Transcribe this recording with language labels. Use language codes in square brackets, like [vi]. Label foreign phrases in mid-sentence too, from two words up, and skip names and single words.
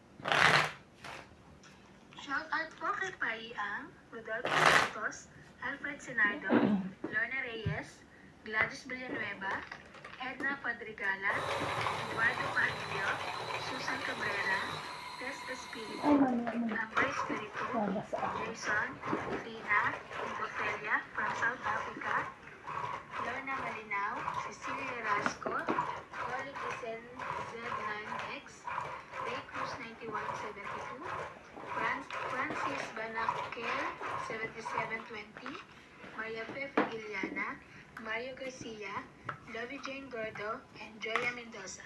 [en] Shout out [tl] po kay Paiang, Rodolfo Santos, Alfred Senardo, Lorna Reyes, Gladys Villanueva, Edna Padrigala, Eduardo Padillo, Susan Cabrera, Tess Espiritu, Ay, mami. Ambay Espiritu, Wala sa akin. Jason, Lina, Botelia from South Africa, Lorna Malinaw, Cecilia Rasco, Oli Giselle Z9X, Ray Cruz 9172, Francis Banakel 7720, Maria Fe Figiliana, Mario Garcia, Lovey Jane Gordo, and Joya Mendoza.